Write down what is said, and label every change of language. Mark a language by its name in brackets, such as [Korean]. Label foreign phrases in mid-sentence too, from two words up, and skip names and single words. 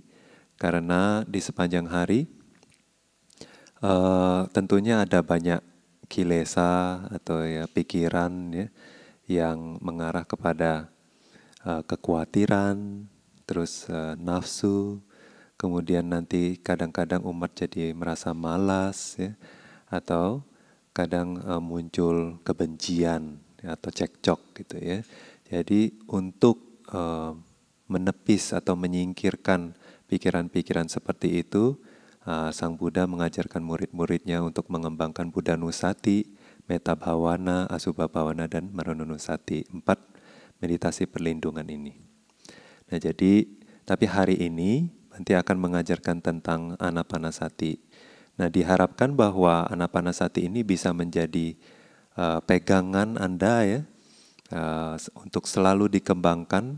[Indonesian] Karena di sepanjang hari tentunya ada banyak kilesa atau ya pikiran ya yang mengarah kepada kekhawatiran, terus nafsu, kemudian nanti kadang-kadang umat jadi merasa malas ya, atau kadang muncul kebencian ya, atau cekcok gitu ya. Jadi untuk menepis atau menyingkirkan pikiran-pikiran seperti itu, Sang Buddha mengajarkan murid-muridnya untuk mengembangkan [Pali] Buddhanusati, metta bhavana, asubha bhavana, [Indonesian] dan marananusati. 4 meditasi perlindungan ini. Nah jadi, tapi hari ini Bante akan mengajarkan tentang Anapanasati. Nah diharapkan bahwa Anapanasati ini bisa menjadi pegangan Anda ya, untuk selalu dikembangkan.